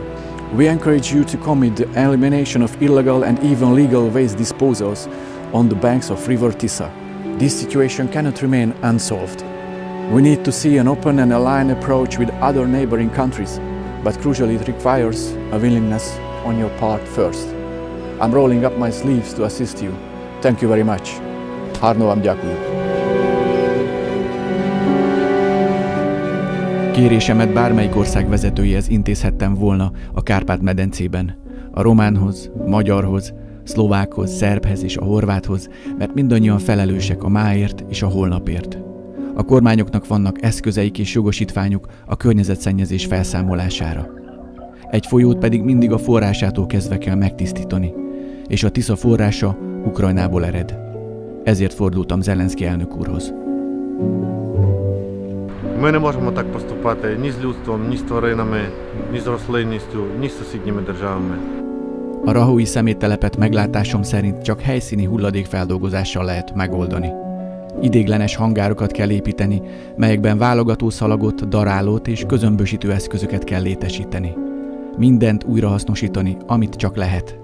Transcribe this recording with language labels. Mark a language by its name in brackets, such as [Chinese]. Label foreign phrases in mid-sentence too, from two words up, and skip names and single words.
[English] We encourage you to commit the elimination of illegal and even legal waste disposals on the banks of River Tisa. This situation cannot remain unsolved. We need to see an open and aligned approach with other neighboring countries, but crucially it requires a willingness on your part first. I'm rolling up my sleeves to assist you. Thank you very much. [Rusyn] Harno vám ďakujem. [Hungarian] Kérésemet bármelyik ország vezetőjéhez intézhettem volna a Kárpát-medencében. A románhoz, magyarhoz, szlovákhoz, szerbhez és a horváthoz, mert mindannyian felelősek a máért és a holnapért. A kormányoknak vannak eszközeik és jogosítványuk a környezetszennyezés felszámolására. Egy folyót pedig mindig a forrásától kezdve kell megtisztítani, és a Tisza forrása Ukrajnából ered. Ezért fordultam Zelenszky elnök úrhoz. [Ukrainian] Ми не можемо так поступати ні з людством, ні з тваринами, ні з рослинністю, ні з сусідніми державами. [Hungarian] A rahói szeméttelepet meglátásom szerint csak helyszíni hulladékfeldolgozással lehet megoldani. Idéglenes hangárokat kell építeni, melyekben válogató szalagot, darálót és közömbösítő eszközöket kell létesíteni. Mindent újrahasznosítani, amit csak lehet.